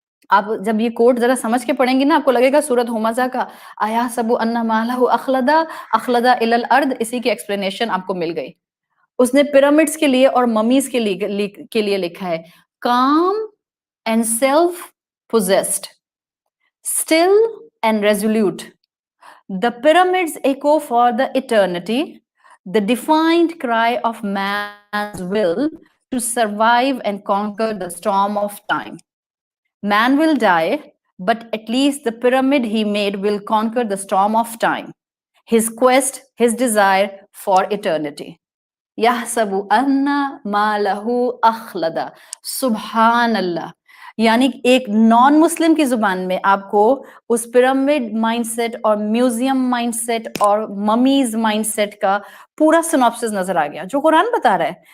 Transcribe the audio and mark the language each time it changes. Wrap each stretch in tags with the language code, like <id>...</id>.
<hi>आप जब ये कोट जरा समझ के पढ़ेंगी ना, आपको लगेगा सूरत हुमज़ा का आया</hi> <ar>सबु अन्ना मालहु अखलदा अखलदा इलल अर्द,</ar> <hi>इसी की एक्सप्लेनेशन आपको मिल गई। उसने पिरामिड्स के लिए और ममीज के लिए लिखा है,</hi> <en>Calm and self possessed, still and resolute. The pyramids echo for the eternity, the defiant cry of man's will to survive and conquer the storm of time. Man will die, but at least the pyramid he made will conquer the storm of time, his quest, his desire for eternity.</en> <ar>यहसबु अन्ना मालहू अखलदा।</ar> <hi>सुभान अल्लाह। यानी एक non Muslim की जुबान में आपको उस pyramid mindset और museum mindset और ममीज माइंडसेट का पूरा सिनॉप्सिस नजर आ गया, जो कुरान बता रहा है।</hi>